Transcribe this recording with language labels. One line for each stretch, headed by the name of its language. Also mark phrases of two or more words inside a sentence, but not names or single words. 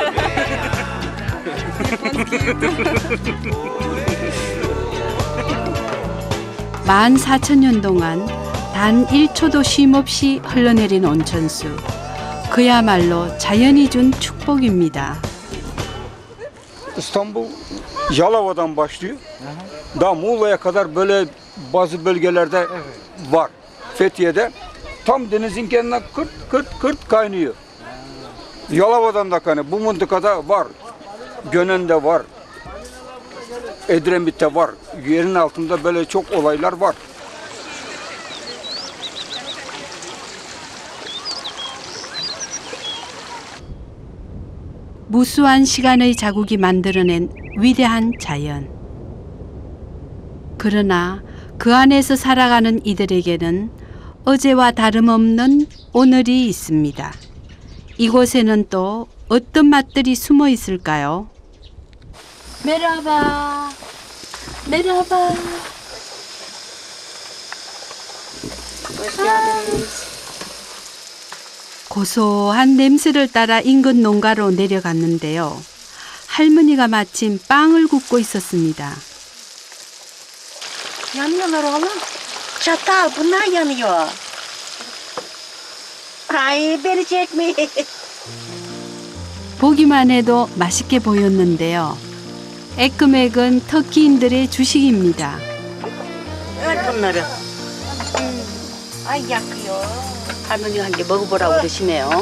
Korean: 14,000년 동안 단 1초도 쉼없이 흘러내린 온천수. 그야말로 자연이 준 축복입니다.
Turkish: İstanbul Yalova'dan başlıyor. Daha Muğla'ya kadar böyle bazı bölgelerde var. Fethiye'de tam denizin kenarına kırt kaynıyor. Yalova'dan da kaynıyor. Bu mıntıkada var. Gönen'de var. Edremit'te var. Yerin altında böyle çok olaylar var.
Korean: 무수한 시간의 자국이 만들어낸 위대한 자연. 그러나 그 안에서 살아가는 이들에게는 어제와 다름없는 오늘이 있습니다. 이곳에는 또 어떤 맛들이 숨어 있을까요?
Turkish: Merhaba. Merhaba. Hoş geldiniz.
Korean: 고소한 냄새를 따라 인근 농가로 내려갔는데요. 할머니가 마침 빵을 굽고 있었습니다.
Turkish: Yanıyorlar oğlum. Çatal bunlar yanıyor. Ay beni çekme.
Korean: 보기만 해도 맛있게 보였는데요. 애금액은 터키인들의 주식입니다.
Turkish: bunları. Ay yakıyor.
Korean: 할머니가 한 개 먹어보라고 그러시네요.